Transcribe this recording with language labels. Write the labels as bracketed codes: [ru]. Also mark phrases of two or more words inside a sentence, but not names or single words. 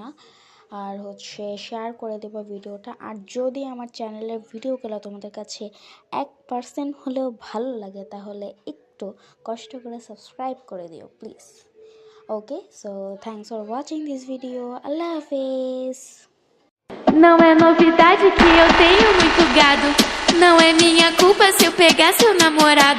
[bn] আর হচ্ছে শেয়ার করে দেবা ভিডিওটা। আর যদি আমার চ্যানেলের ভিডিওগুলো তোমাদের কাছে 1% হলেও ভালো লাগে তাহলে একটু কষ্ট করে সাবস্ক্রাইব করে দিও প্লিজ। [en] okay, so thanks for watching this video. [bn] আল্লাহ হাফেজ। [pt] Não é novidade que eu tenho muito gado. Não é minha culpa se eu pegar seu namorado.